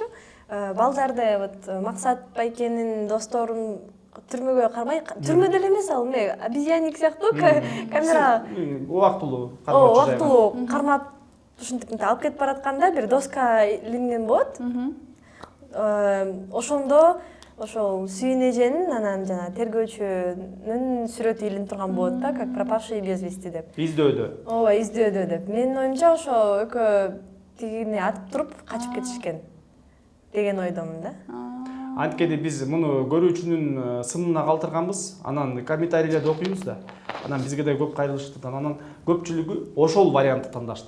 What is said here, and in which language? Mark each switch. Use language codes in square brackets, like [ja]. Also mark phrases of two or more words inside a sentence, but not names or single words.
[ky] Балдарды вот Максат байкенин досторун түрмөгө кармай, түрмөдө эле эмес ал, эмне обезьянник сыяктуу камера Убактылуу убактылуу кармап ушинтип алып кетип баратканда бир доска илинген болот. Ошондо ошол Сүйүн эженин анан жана тергөөчүнүн сүрөтү илинип турган болот да, [ru] как пропавший без вести деп. [ky] Издөөдө. Ооба, издөөдө деп. Менин оюмча ошо экөө тигини атып туруп качып кетишкен деген ойдомун да. Анткени биз муну көрүүчүнүн сынына калтырганбыз, анан комментарийлерди окуйбуз да. Анан бизге да көп кайрылышты. Анан көпчүлүгү ошол вариантты тандашты.